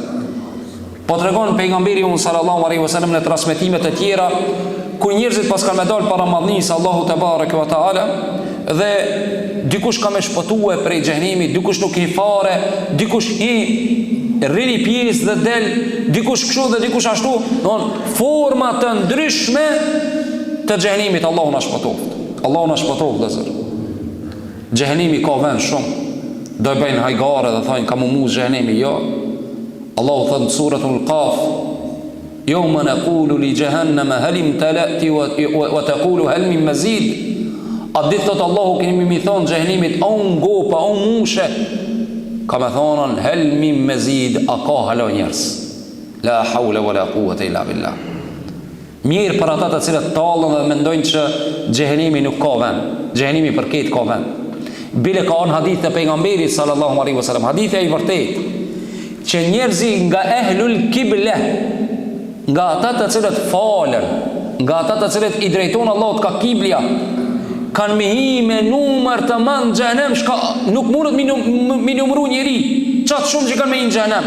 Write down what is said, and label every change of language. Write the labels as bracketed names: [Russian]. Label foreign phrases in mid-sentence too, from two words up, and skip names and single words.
[Albanian] Po tregon pejgamberi [Arabic] صلى الله عليه وسلم [Albanian] në transmetime të tjera ku njerëzit pas kanë dal para madhnisë Allahu [Arabic] تبارك وتعالى [Albanian] dhe dikush ka me shpëtue prej xhenemit, dikush nuk i fare, dikush i rrini pjesë dhe del, dikush kështu dhe dikush ashtu, forma të ndryshme të xhenemit. Allahu na shpëtoft. Allahu na shpëtoft vëllazër. Xhenemi ka vend shumë. Do i bëjnë hajgare dhe thajnë ka mumu xhenemi, jo. Allahu thot në suratul Qaf, [Arabic] يوم نقول لجهنم هل امتلأت وتقول هل من مزيد. [Albanian] A ditë thot Allahu kemi mi thonë xhehenimit, a unë gopa, a unë mushe, ka me thonën [Arabic] هل من مزيد, [Albanian] a ka halo njerës. [Arabic] لا حول ولا قوة إلا بالله. [Albanian] Mirë për ata të cilët tallën dhe mendojnë që xhehenimi nuk ka vend, xhehenimi për këtë ka vend. Bile ka në hadith të pejgamberit [Arabic] صلى الله عليه وسلم, [Albanian] hadith e i vërtet, që njerëzi nga [Arabic] أهل القبلة, [Albanian] nga ata të cilët falen, nga ata të cilët i drejton Allahut ka kiblja, kanë me hi me numër të madh në xhenem, shka nuk mundet mi numëru njeri, qatë shumë që kanë me hi në xhenem.